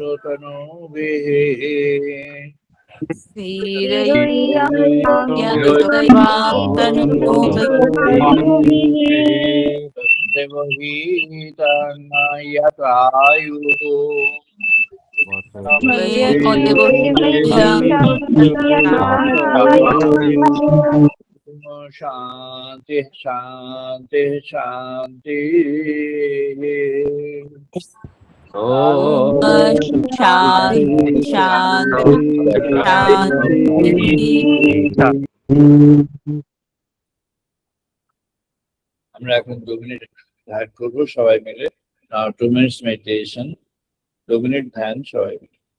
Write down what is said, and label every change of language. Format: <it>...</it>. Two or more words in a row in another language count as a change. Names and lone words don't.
<sa>शतानुभि यतयु शान्ति शान्ति शान्ति</sa> <bn>আমরা এখন 2 মিনিট ধ্যান করবো সবাই মিলে</bn> <en>2 minutes meditation</en> <bn>2 মিনিট ধ্যান সবাই মিলে</bn>